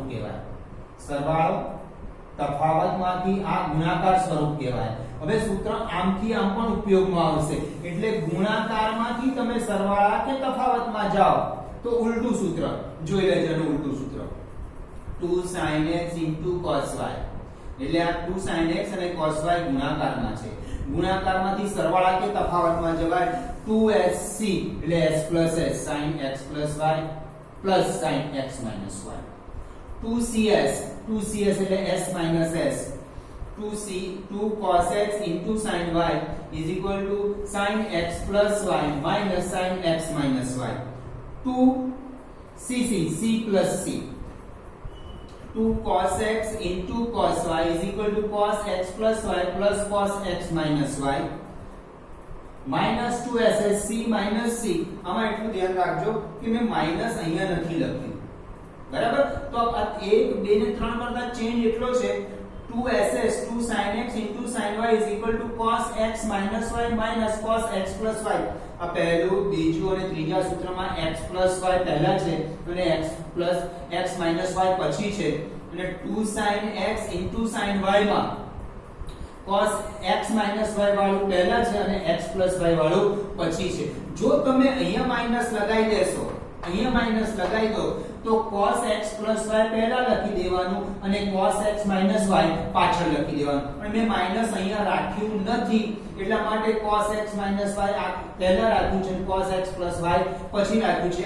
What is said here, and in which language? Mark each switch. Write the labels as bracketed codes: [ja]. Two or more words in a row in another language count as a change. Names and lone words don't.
[gu] કહેવાય સરવાળો તફાવતમાંથી આ ગુણાકાર સ્વરૂપ કહેવાય હવે સૂત્ર આમથી આમ પણ ઉપયોગમાં આવશે એટલે ગુણાકારમાંથી તમે સરવાળા કે તફાવતમાં જાઓ તો ઉલટું સૂત્ર જોઈ લેજો એનું ઉલટું સૂત્ર [en] 2 sin x cos y [gu] એટલે આ 2 [en] sin x અને cos y [gu] ગુણાકારમાં છે ગુણાકારમાંથી સરવાળા કે તફાવતમાં જવાય [en] 2sc એટલે s plus s sin x plus y plus sin x minus y 2cs એટલે s minus s 2 cos x into sin y is equal to sin x plus y minus sin x minus y 2cc c plus c 2 cos x into cos y is equal to cos x plus y plus cos x minus y minus 2ss c minus c [gu] આમાં એટલું ધ્યાન રાખજો કે મેં માઈનસ અહીંયા નથી લખ્યું બરાબર તો આ 1 2 ને 3 કરતા ચેન્જ એટલો છે [en] 2ss 2 sin x into sin y is equal to cos x minus y minus cos x plus y. [gu] આ પહેલું બીજું અને ત્રીજા સૂત્રમાં [en] x plus y [gu] પહેલા છે અને [en] x plus x minus y [gu] પછી છે અને [en] 2 sin x into sin y [gu] માં [en] cos x minus y [gu] વાળું પહેલા છે અને [en] x plus y [gu] વાળું પછી છે. જો તમે અહીંયા માઈનસ લગાઈ દેશો, અહીંયા માઈનસ લગાઈ દો તો [en] cos x plus y [gu] પહેલા લખી દેવાનું અને [en] cos x minus y [gu] પાછળ લખી દેવાનું. પણ મેં માઈનસ અહીંયા રાખ્યું નથી એટલા માટે [en] cos x minus y [gu] આ પહેલા રાખ્યું છે અને [en] cos x plus y [gu] પછી રાખ્યું છે.